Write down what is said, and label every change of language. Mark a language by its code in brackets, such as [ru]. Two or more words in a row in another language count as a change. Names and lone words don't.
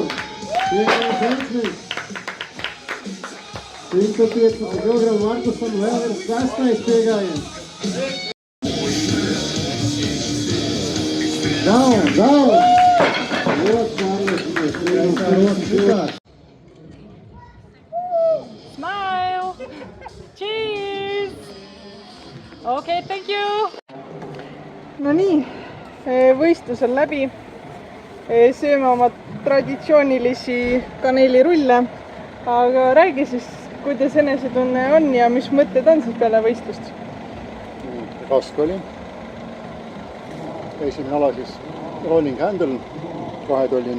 [lv] Piegājiens veiksmīgs. 115 kg Markusam vēl ir 6. piegājiens. Bravo! Ļoti pārliecināties. [en] Smile! Cheers! Okay, thank you! [et] No nii, võistlus on läbi. Sööme oma traditsioonilisi kaneelirulle. Aga räägi siis, kuidas enesetunne on ja mis mõtted on siis peale võistlust? Raske oli. Esimene ala siis [en] rolling handle, [et] kahetolline.